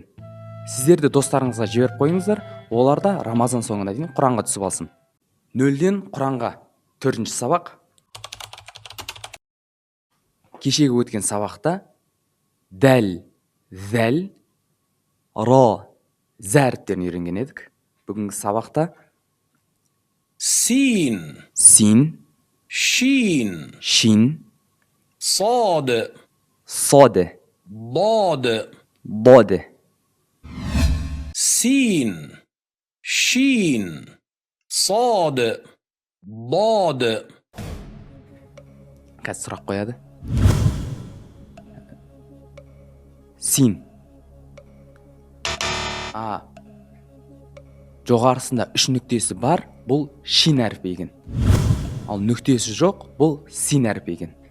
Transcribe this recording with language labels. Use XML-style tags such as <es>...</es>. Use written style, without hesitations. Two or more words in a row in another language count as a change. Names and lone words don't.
<kk>Сіздерді достарыңызға жіберіп қойыңыздар, олар да Рамазан соңына дейін Құранға түсіп алсын. Нөлден Құранға 4-ші сабақ. Кешегі өткен сабақта дәл, зәл, ро, зә әріптерін үйренген едік. Бүгінгі сабақта</kk> <ar>سين</ar> <kk>син,</kk> <ar>شين</ar> <kk>шин,</kk> <ar>صاد</ar> <kk>соде,</kk> <ar>ضاد.</ar> <kk>боде.</kk> <ar>سين شين صاد ضاد.</ar> <kk>Қазір сұрақ қояды. Син. Жоғарысында 3 нүктесі бар, бұл шин әріпі екен. Ал нүктесі жоқ, бұл син әріпі екен.</kk>